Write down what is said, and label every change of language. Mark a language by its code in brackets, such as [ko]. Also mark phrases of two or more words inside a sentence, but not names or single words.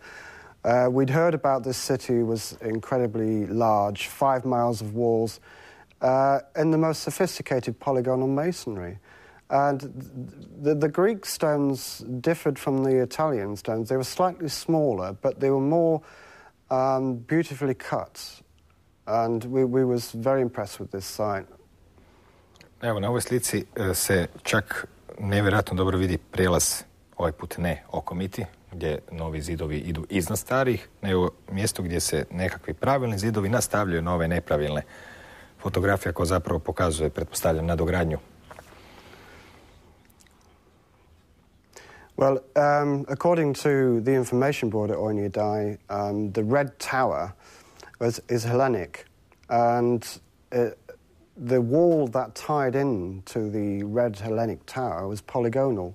[en] We'd heard about this city was incredibly large, 5 miles of walls, in the most sophisticated polygonal masonry. And the Greek stones differed from the Italian stones. They were slightly smaller, but they were more beautifully cut. And we was very impressed with this site. [hr] Evo, na ovoj slici se čak nevjerojatno dobro vidi prijelaz, ovaj put ne okomiti, gdje novi zidovi idu iznad starih, nego mjesto gdje se nekakvi pravilni zidovi nastavljaju na ove nepravilne. Fotografija koja zapravo pokazuje, pretpostavljam, nadogradnju. [en] Well, according to the information board at Oiniadai, the Red Tower is Hellenic, and the wall that tied in to the red Hellenic tower was polygonal.